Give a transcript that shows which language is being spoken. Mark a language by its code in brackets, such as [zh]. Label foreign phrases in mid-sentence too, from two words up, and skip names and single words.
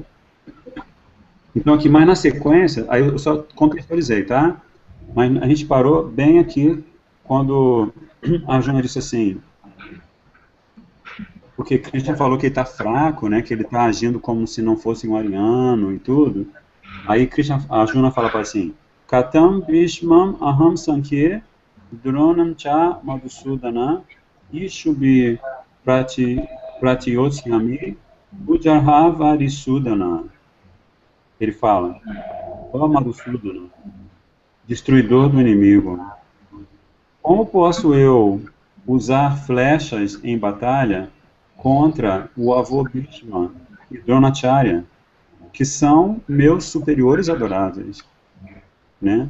[pt] Então, aqui, mais na sequência, aí eu só contextualizei, tá? Mas a gente parou bem aqui quando a Arjuna disse assim, porque Krishna falou que ele está fraco, né? Que ele está agindo como se não fosse um ariano e tudo. Aí Krishna, Arjuna fala para assim, [sa] कथं भीष्मं अहं सङ्ख्ये द्रोणं च मधुसूदन इषुभिः प्रतियोत्स्यामि पूजार्हावरिसूदन. [pt] Ele fala, ó Madhusudana, destruidor do inimigo, como posso eu usar flechas em batalha contra o avô Bhishma e Dronacharya, que são meus superiores adoráveis, né?